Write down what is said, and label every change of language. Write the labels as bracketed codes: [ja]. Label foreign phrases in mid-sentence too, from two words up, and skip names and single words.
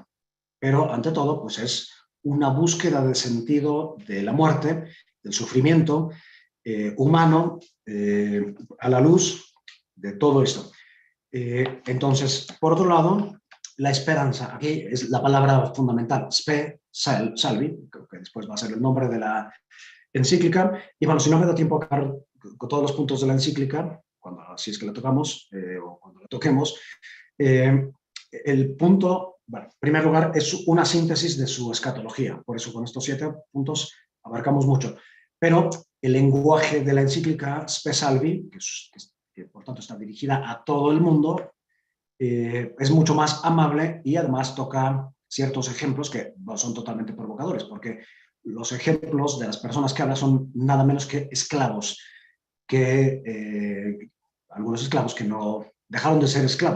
[es] Pero ante todo, pues es una búsqueda de sentido de la muerte, del sufrimiento humano, a la luz de todo esto. Entonces, por otro lado, la esperanza, aquí es la palabra fundamental, [la] spe salvi, [es] que después va a ser el nombre de la encíclica. Y bueno, si no me da tiempo a acabar con todos los puntos de la encíclica, si es que la tocamos o cuando la toquemos, el punto, bueno, en primer lugar, es una síntesis de su escatología. Por eso con estos 7 puntos abarcamos mucho. Pero el lenguaje de la encíclica Spe Salvi, que por tanto está dirigida a todo el mundo, es mucho más amable y además toca ciertos ejemplos que no son totalmente provocadores, porque los ejemplos de las personas que hablan son nada menos que esclavos, algunos esclavos que no dejaron de ser esclavos.